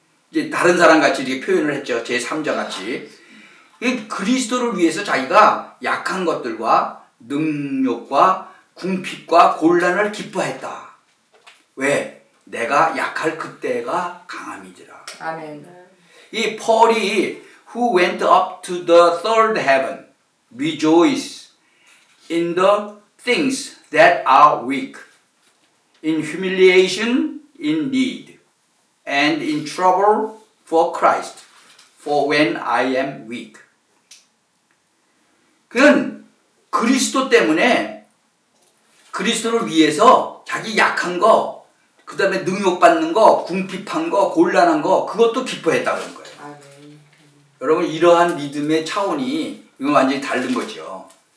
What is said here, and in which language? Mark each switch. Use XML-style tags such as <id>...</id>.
<ko>이제 다른 사람 같이 이렇게 표현을 했죠. 제3자 같이. 그리스도를 위해서 자기가 약한 것들과 능력과 궁핍과 곤란을 기뻐했다. 왜? 내가 약할 그때가 강함이더라. 아멘. 이 폴이</ko> <en>who went up to the third heaven rejoice in the things that are weak, in humiliation, in need, and in trouble for Christ, for when I am weak.</en> <ko>그건 그리스도 때문에 그리스도를 위해서 자기 약한 거, 그 다음에 능욕받는 거, 궁핍한 거, 곤란한 거 그것도 기뻐했다 그런 거예요. 여러분 이러한 믿음의 차원이 이건 완전히 다른 거죠.</ko>